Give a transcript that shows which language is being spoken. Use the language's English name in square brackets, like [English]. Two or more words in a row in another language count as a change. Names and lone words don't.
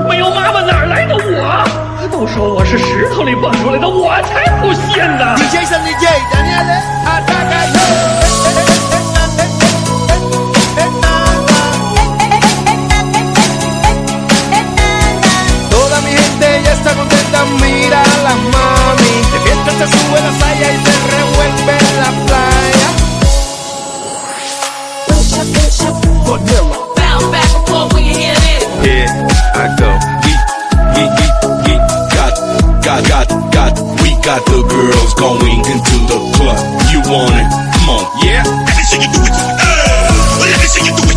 [Chinese] 没有妈妈哪儿来的我？都说我是石头里蹦出来的，我才不信呢！DJ San DJ Daniel [Spanish] Toda mi gente ya está contenta, mira a la mami. De fiesta se sube la saya y se revuelve en la playa. Vanilla. [English] Bounce back and forth when you hear this. Here I go. We got the girls going into the club. You want it? Come on, yeah. Let me see you do it. Let me see you do it.